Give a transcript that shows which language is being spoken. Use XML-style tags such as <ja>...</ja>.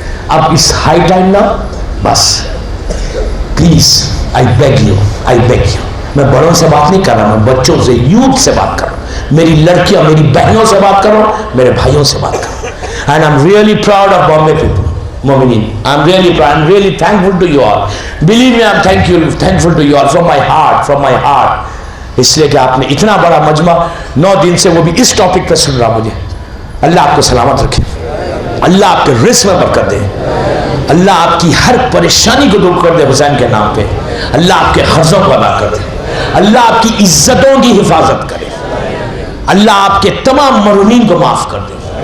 <hi>अब इस high time ना, बस</hi> <en>please I beg you,</en> <hi>मैं बड़ों से बात नहीं कर रहा, मैं बच्चों से, यूथ से बात कर रहा हूं। मेरी लड़कियां, मेरी बहनों से बात करो, मेरे भाइयों से बात करो।</hi> <en>And I am really proud of Bombay people, Mu'minin. I'm really thankful to you all. Believe me, I'm thankful to you all from my heart.</en> <hi>इसलिए कि आपने इतना बड़ा मजमा 9 दिन से, वो भी इस टॉपिक पर सुन रहा मुझे। अल्लाह आपको सलामत रखे, अल्लाह आपके रिस्क में बरकत दे, अल्लाह आपकी हर परेशानी को दूर कर दे हुसैन के नाम पे, अल्लाह आपके खर्चों को अदा कर दे, अल्लाह आपकी इज्जतों की हिफाजत करे, अल्लाह आपके तमाम मरूमीन को माफ कर दे।</hi>